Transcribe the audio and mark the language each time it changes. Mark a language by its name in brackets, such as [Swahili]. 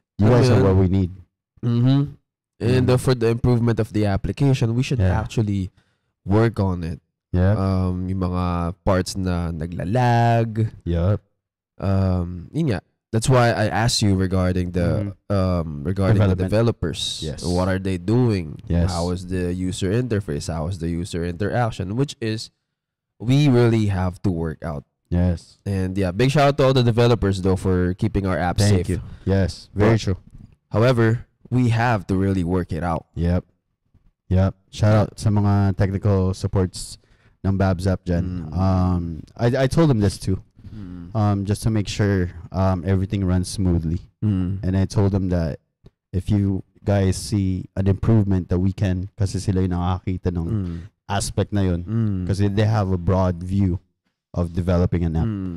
[English] You guys are what we need. And for the improvement of the application, we should actually work on it. Yeah. [Filipino] Yung mga parts na naglalag. [English] Yep. [Filipino] Yun nga. [English] That's why I asked you regarding the the developers. Yes. What are they doing? Yes. How is the user interface? How is the user interaction? Which is, we really have to work out. Yes. And yeah, big shout out to all the developers though for keeping our app safe. Thank you. Yes, very true. However, we have to really work it out. Yep. Shout out [Filipino] sa mga technical supports ng Babs app dyan. [English] I told them this too. Just to make sure everything runs smoothly. And I told them that if you guys see an improvement that we can, [Filipino] kasi sila yung nakakita ng aspect na yun. [English] Kasi they have a broad view of developing an app.